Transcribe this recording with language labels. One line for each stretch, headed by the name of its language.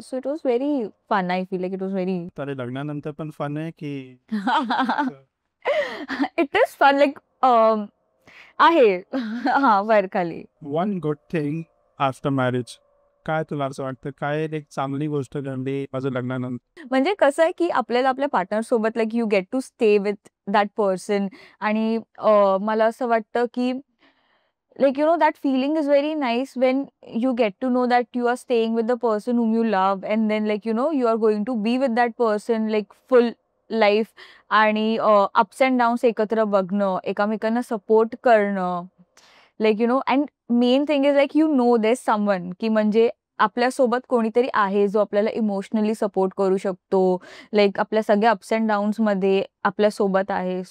English: So it was very fun. I feel like it was very
Marathi: तर लग्नानंतर पण fun आहे की?
English: It is fun like आहे.
Marathi: हां, वर खाली.
English: one good thing after marriage
Marathi: काय तुला असं वाटतं, काय एक चांगली गोष्ट घडली माझं लग्नानंतर? म्हणजे कसं आहे, की आपल्याला आपल्या पार्टनर सोबत
English: like you get to stay with that person
Marathi: आणि मला असं वाटतं, की
English: like that feeling is very nice when you get to know that you are staying with the person whom you love, and then like you are going to be with that person like full life.
Marathi: आणि ups and downs एकत्र बघणं, एकामेकांना support करणं,
English: like and main thing is like there's someone
Marathi: की म्हणजे आपल्यासोबत कोणीतरी आहे जो आपल्याला इमोशनली सपोर्ट करू शकतो, लाइक आपल्या सगळ्या अप्स अँड डाऊन्स मध्ये आपल्या सोबत आहे.